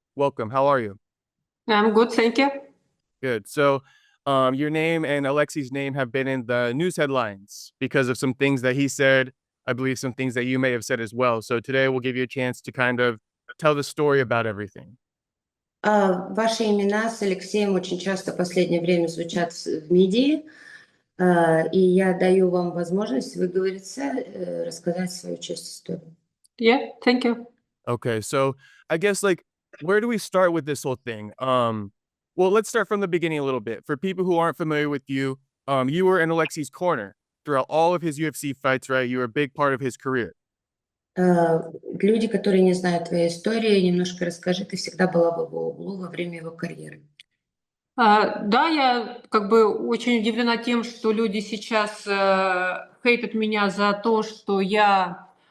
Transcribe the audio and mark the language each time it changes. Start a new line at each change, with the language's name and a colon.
English: Welcome. How are you? I'm good, thank you. Good. So, your name and Alexei's name have been in the news headlines because of some things that he said. I believe some things that you may have said as well. So today we'll give you a chance to kind of tell the story about everything.
Russian: Ваши имена с Алексеем очень часто в последнее время звучат в медиа, и я даю вам возможность выговориться, рассказать свою часть истории.
English: Yeah, thank you. Okay, so I guess like where do we start with this whole thing? Well, let's start from the beginning a little bit. For people who aren't familiar with you, you were in Alexei's corner throughout all of his UFC fights, right? You were a big part of his career.
Russian: Люди, которые не знают твоей истории, немножко расскажи, ты всегда была в его углу во время его карьеры. Да, я как бы очень удивлена тем, что люди сейчас хейтят меня за то, что я